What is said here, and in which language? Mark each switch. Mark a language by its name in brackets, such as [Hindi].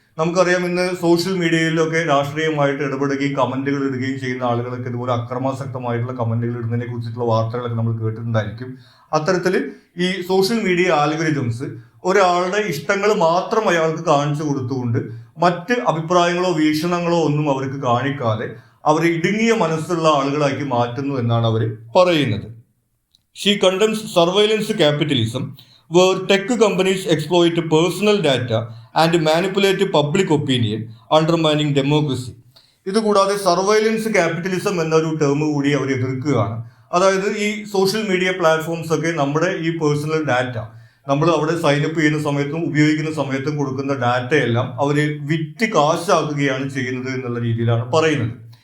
[Malayalam] നമുക്കറിയാം, ഇന്ന് സോഷ്യൽ മീഡിയയിലൊക്കെ രാഷ്ട്രീയമായിട്ട് ഇടപെടുകയും കമന്റുകൾ ഇടുകയും ചെയ്യുന്ന ആളുകളൊക്കെ ഇതുപോലെ അക്രമാസക്തമായിട്ടുള്ള കമന്റുകൾ ഇടുന്നതിനെ കുറിച്ചിട്ടുള്ള വാർത്തകളൊക്കെ നമ്മൾ കേട്ടിട്ടുണ്ടായിരിക്കും. അത്തരത്തിൽ ഈ സോഷ്യൽ മീഡിയ ആൽഗോരിതംസ് ഒരാളുടെ ഇഷ്ടങ്ങൾ മാത്രം അയാൾക്ക് കാണിച്ചു കൊടുത്തുകൊണ്ട് മറ്റ് അഭിപ്രായങ്ങളോ വീക്ഷണങ്ങളോ ഒന്നും അവർക്ക് കാണിക്കാതെ അവരെ ഇടുങ്ങിയ മനസ്സുള്ള ആളുകളാക്കി മാറ്റുന്നു എന്നാണ് അവർ പറയുന്നത്. [English] She condemns surveillance capitalism where tech companies exploit personal data and manipulate public opinion, undermining democracy. [Malayalam] ഇതുകൂടാതെ സർവൈലൻസ് ക്യാപിറ്റലിസം എന്നൊരു ടേം കൂടി അവർ എതിർക്കുകയാണ്. അതായത് ഈ സോഷ്യൽ മീഡിയ പ്ലാറ്റ്ഫോംസ് ഒക്കെ നമ്മുടെ ഈ പേഴ്സണൽ ഡാറ്റ നമ്മൾ അവിടെ സൈനപ്പ് ചെയ്യുന്ന സമയത്തും ഉപയോഗിക്കുന്ന സമയത്തും കൊടുക്കുന്ന ഡാറ്റയെല്ലാം അവർ വിറ്റ് കാശാക്കുകയാണ് ചെയ്യുന്നത് എന്നുള്ള രീതിയിലാണ് പറയുന്നത്.